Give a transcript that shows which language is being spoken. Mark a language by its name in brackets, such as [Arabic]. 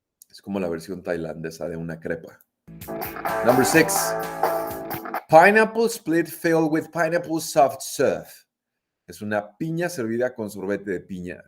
[Spanish] Es como la versión tailandesa de una crepa. [English] Number 6. Pineapple split filled with pineapple soft serve. [Spanish] Es una piña servida con sorbete de piña.